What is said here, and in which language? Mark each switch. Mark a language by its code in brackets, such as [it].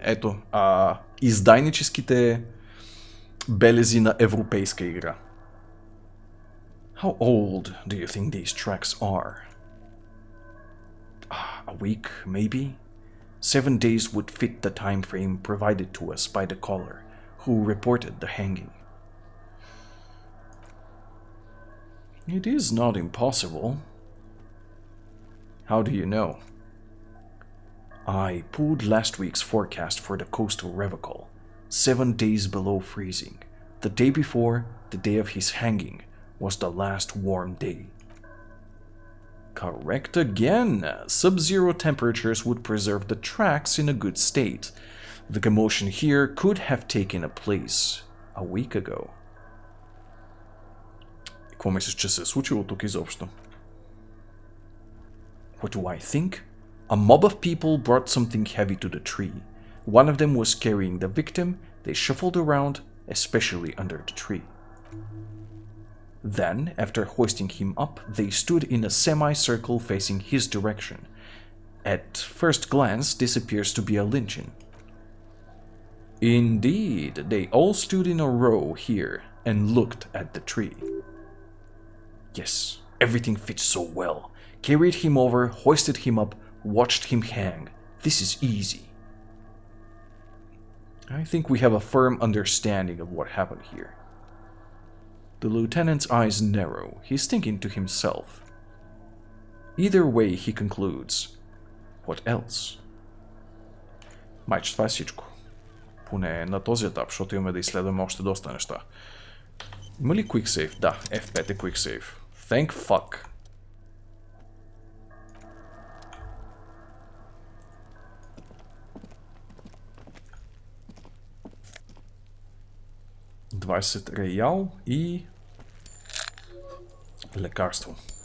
[bg] Ето, издайническите белези на европейска игра. [en] How old do you think these tracks are? A week, maybe? 7 days would fit the time frame provided to us by the caller, who reported the hanging. It is not impossible. How do you know? I pulled last week's forecast for the coastal revocal. 7 days below freezing. The day before, the day of his hanging, was the last warm day. Correct again. Sub-zero temperatures would preserve the tracks in a good state. The commotion here could have taken a place a week ago. [bg] Какво мислиш, че се е случило тук изобщо? [en] What do I think? A mob of people brought something heavy to the tree. One of them was carrying the victim. They shuffled around, especially under the tree. Then, after hoisting him up, they stood in a semicircle facing his direction. At first glance, this appears to be a lynching. Indeed, they all stood in a row here and looked at the tree. Yes, everything fits so well. Carried him over, hoisted him up, watched him hang. This is easy. I think we have a firm understanding of what happened here. The lieutenant's eyes narrow. He's thinking to himself. Either way, he concludes. What else? [bg] Майче, това е всичко. Поне на този етап, защото имаме да изследваме още доста неща. Има ли Quick Save? Да, F5 е Quick Save. [en] Thank fuck. [bg] $20 реал и лекарство.